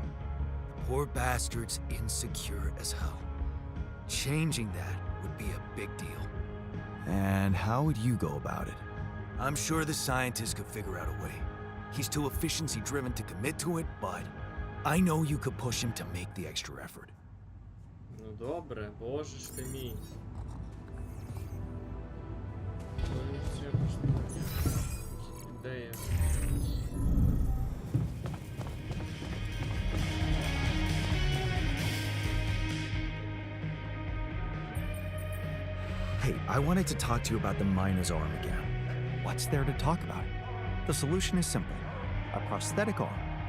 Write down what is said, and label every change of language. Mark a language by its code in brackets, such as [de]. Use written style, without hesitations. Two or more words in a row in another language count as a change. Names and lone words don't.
[en] Poor bastard's insecure as hell. Changing that would be a big deal. And how would you go about it? I'm sure the scientist could figure out a way. He's too efficiency-driven to commit to it, but I know you could push him to make the extra effort. [uk] Ну добре, боже ж ти мій. То є ще ідея. [en] Hey, I wanted to talk to you about the miner's arm again. What's there to talk about? The solution is simple. A prosthetic arm.